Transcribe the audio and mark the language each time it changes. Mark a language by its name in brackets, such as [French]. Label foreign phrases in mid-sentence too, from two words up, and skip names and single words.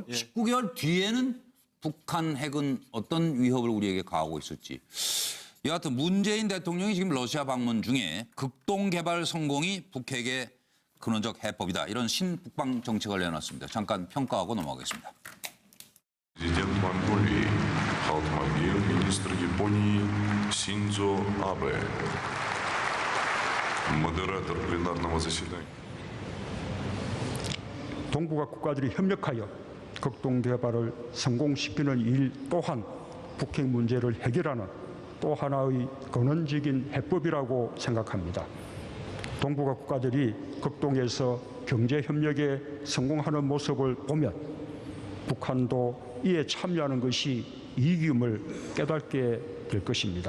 [Korean] 예. 19개월 뒤에는 북한 핵은 어떤 위협을 우리에게 가하고 있을지. 여하튼 문재인 대통령이 지금 러시아 방문 중에 극동 개발 성공이 북핵의 근원적 해법이다. 이런 신북방 정책을 내놨습니다. 잠깐 평가하고 넘어가겠습니다. [Russian] Президент Монголии Халтмагир, министр Японии Синдзо Абе, модератор пленарного заседания. [Korean] 동북아 국가들이 협력하여 극동 개발을 성공시키는 일 또한 북핵 문제를 해결하는 또 하나의 근원적인 해법이라고 생각합니다. 동북아 국가들이 극동에서 경제 협력에 성공하는 모습을 보면 북한도 이에 참여하는 것이 이익임을 깨닫게 될 것입니다.